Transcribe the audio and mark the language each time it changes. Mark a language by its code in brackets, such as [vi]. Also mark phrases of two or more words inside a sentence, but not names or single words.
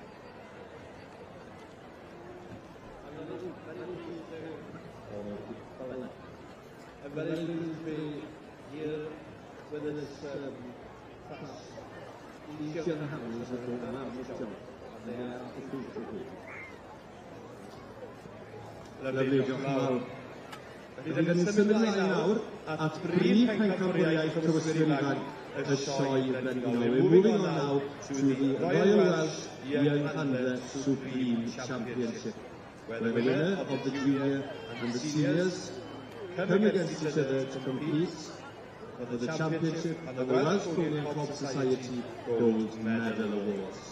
[en] I'm very pleased to be here with this class. These young handlers are doing a marvellous job, and they are appreciated. Lovely job. [cy] Felly, dan ni'n symud ymlaen nawr at brif pencampwriaeth tywyswyr ifanc y sioe Brenhinol. [en] We're moving on now to the Royal Welsh Young Under Supreme Championship, where the winner of the junior and the seniors come against each other to compete for the championship and the Welsh Pony and Cob Society Gold Medal Award.